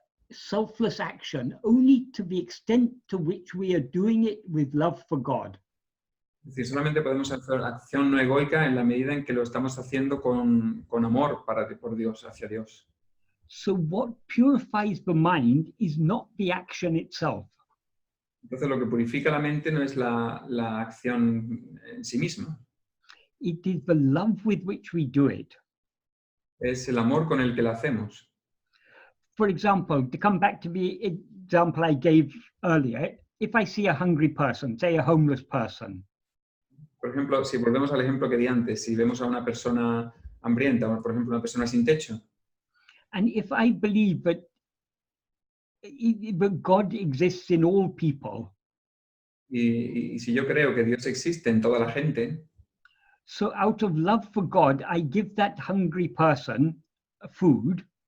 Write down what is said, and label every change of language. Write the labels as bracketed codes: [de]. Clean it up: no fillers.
[en] selfless action only to the extent to which we are doing it with love for God. [es] Es decir, solamente podemos hacer acción no egoica en la medida en que lo estamos haciendo con amor por Dios, hacia Dios. [en] So what purifies the mind is not the action itself. [es] Entonces lo que purifica la mente no es la acción en sí misma, [en] It is the love with which we do it. [es] es el amor con el que la hacemos. [en] For example, to come back to the example I gave earlier, if I see a hungry person, say a homeless person, [es] Por ejemplo, si volvemos al ejemplo que di antes, si vemos a una persona hambrienta o, por ejemplo, una persona sin techo, [en] and if I believe that God exists in all people, [es] y si yo creo que Dios existe en toda la gente, [en] so out of love for God, I give that hungry person food,